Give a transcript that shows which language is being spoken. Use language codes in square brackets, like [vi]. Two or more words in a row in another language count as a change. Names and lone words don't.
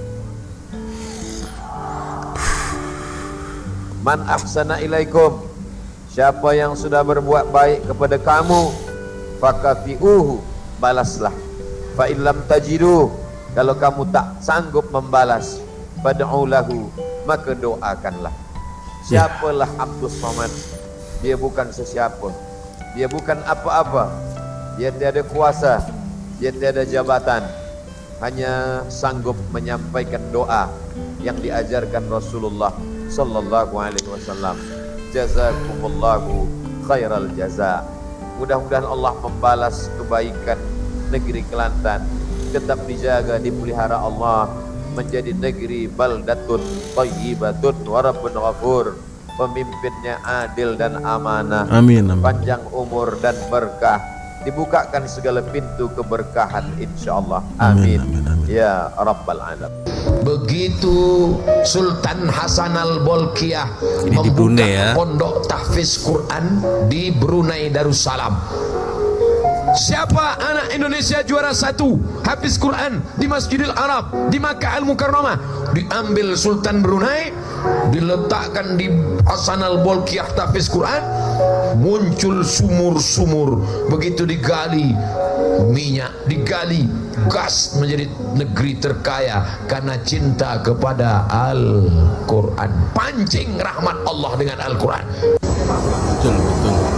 [ar] من أحسن إليكم, [id] siapa yang sudah berbuat baik kepada kamu, fakafi'uhu, balaslah. [ar] فإن لم تجدوا, [id] kalau kamu tak sanggup membalas, [ar] فادعوا له, [id] maka doakanlah. Siapalah Abdus Somad? Dia bukan sesiapa, dia bukan apa-apa, dia tiada kuasa, dia tiada jabatan, hanya sanggup menyampaikan doa yang diajarkan Rasulullah [ar] صلى الله عليه وسلم. جزاكم الله خير الجزاء. [id] Mudah-mudahan Allah membalas kebaikan negeri Kelantan, tetap dijaga, dipelihara Allah menjadi negeri [ar] بلدة طيبة ورب غفور. [id] Pemimpinnya adil dan amanah. Amin, amin. Panjang umur dan berkah, dibukakan segala pintu keberkahan insyaallah. Amin. Amin, amin. [ar] يا رب العالمين. [id] Begitu Sultan Hasan al-Bolkiah Ini di Brunei, ya. pondok tahfiz Quran di Brunei Darussalam. Siapa anak Indonesia juara 1 hafiz Quran di Masjidil Arab di Makkah Al-Mukarramah? Diambil Sultan Brunei, diletakkan di Hasan al-Bolkiah tahfiz Quran, muncul sumur-sumur. Begitu digali minyak, digali gas, menjadi negeri terkaya karena cinta kepada Al-Quran. Pancing rahmat Allah dengan Al-Quran. Betul, betul.